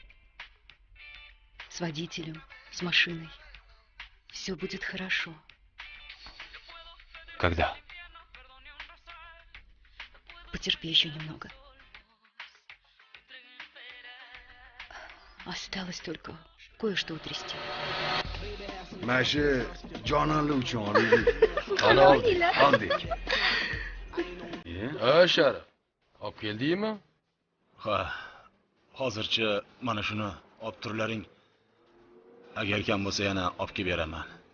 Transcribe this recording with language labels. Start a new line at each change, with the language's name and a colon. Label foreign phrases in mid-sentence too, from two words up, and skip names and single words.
Russian: С водителем, с машиной. Все будет хорошо. Когда? Потерпи еще немного. Осталось только кое-что утрясти.
Uzbek: Mana shu jononli uchun olaylik. Qani oldik. Oldik. Ha, Sharif. Olib keldingmi? Ha. Hozircha mana shuni olib turlaring. Agar kam bo'lsa yana olib kelib beraman.